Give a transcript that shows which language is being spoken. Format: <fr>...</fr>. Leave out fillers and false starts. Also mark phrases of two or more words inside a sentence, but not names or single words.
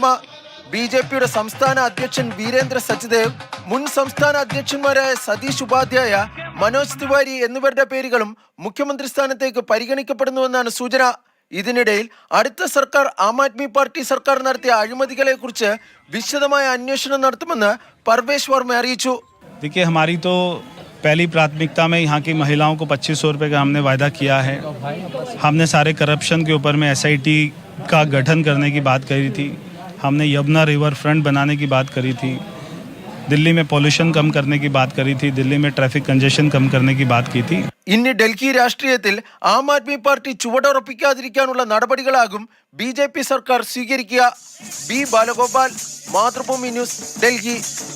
<ml>BJPയുടെ സംസ്ഥാന അധ്യക്ഷൻ വീരേന്ദ്ര സച്ദേവ്, മുൻ സംസ്ഥാന അധ്യക്ഷന്മാരായ സതീഷ് ഉപാധ്യായ, മനോജ് തിവാരി എന്നിവരുടെ പേരുകളും മുഖ്യമന്ത്രി സ്ഥാനത്തേക്ക് പരിഗണിക്കപ്പെടുന്നുവെന്നാണ് സൂചന. ഇതിനിടയിൽ അടുത്ത സർക്കാർ ആം ആദ്മി പാർട്ടി സർക്കാർ നടത്തിയ അഴിമതികളെ കുറിച്ച് വിശദമായ അന്വേഷണം നടത്തുമെന്ന് പർവേഷ് വർമ്മ അറിയിച്ചു.</ml> <hi>देखिए, हमारी तो पहली प्राथमिकता में यहाँ की महिलाओं को 2500 रुपये का हमने वायदा किया है. हमने सारे करप्शन के ऊपर में SIT का गठन करने की बात करी थी. हमने यमुना</hi> <en>river front</en> <hi>बनाने की बात करी थी. दिल्ली में पॉल्यूशन कम करने की बात करी थी. दिल्ली में</hi> <en>traffic congestion</en> <hi>कम करने की बात की थी.</hi> <ml>ഇനി ഡൽഹി രാഷ്ട്രീയത്തിൽ ആം ആദ്മി പാർട്ടി ചുവടുറപ്പിക്കാതിരിക്കാനുള്ള നടപടികളാകും BJP സർക്കാർ സ്വീകരിക്കുക. B ബാലഗോപാൽ, മാതൃഭൂമി ന്യൂസ്, ഡൽഹി.</ml>